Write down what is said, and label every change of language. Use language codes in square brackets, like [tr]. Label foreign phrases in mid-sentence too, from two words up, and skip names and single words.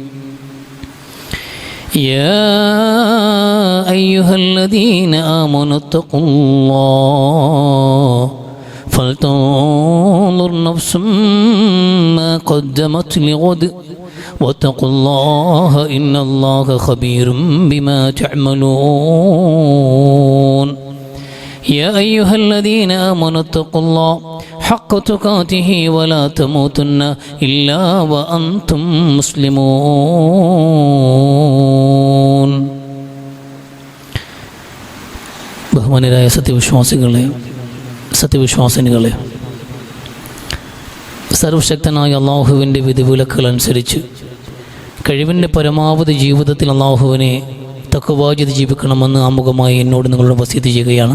[ar] يا أيها الذين آمنوا اتقوا الله فلتنظر نفس ما قدمت لغد واتقوا الله إن الله خبير بما تعملون. يا أيها الذين آمنوا اتقوا الله حق تقاته ولا تموتن إلا وأنتم مسلمون. [ml] ബഹുമാന്യരായ സത്യവിശ്വാസിനികളെ, സർവശക്തനായ അള്ളാഹുവിൻ്റെ വിധിവിലക്കുകൾ അനുസരിച്ച് കഴിവിൻ്റെ പരമാവധി ജീവിതത്തിൽ അള്ളാഹുവിനെ തഖ്വ ചെയ്ത് ജീവിക്കണമെന്ന് ആമുഖമായി എന്നോട് നിങ്ങളോട് വസിയത്ത് ചെയ്യുകയാണ്.